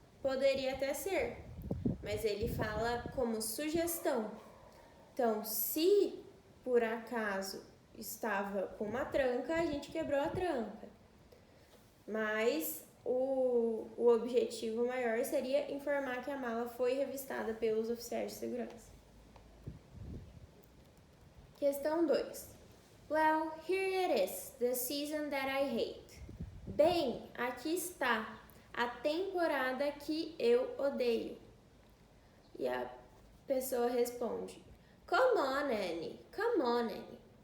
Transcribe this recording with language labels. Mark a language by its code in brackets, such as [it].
[pt] Poderia até ser, mas ele fala como sugestão. Então, se por acaso estava com uma tranca, a gente quebrou a tranca. Mas o objetivo maior seria informar que a mala foi revistada pelos oficiais de segurança. Questão 2. [en] Well, here it is, the season that I hate. [pt] Bem, aqui está a temporada que eu odeio. E a pessoa responde, [en] come on, Annie, come on, Annie.